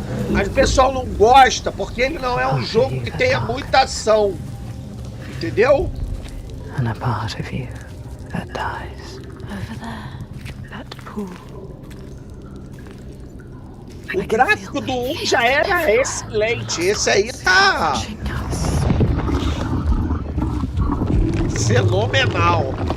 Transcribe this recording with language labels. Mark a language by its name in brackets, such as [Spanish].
[Portuguese] Mas o pessoal não gosta porque ele não é um jogo que tenha muita ação. Entendeu? [English] And a part of you that dies over there, that pool. [Portuguese] O gráfico do 1 já era excelente. Esse aí tá fenomenal.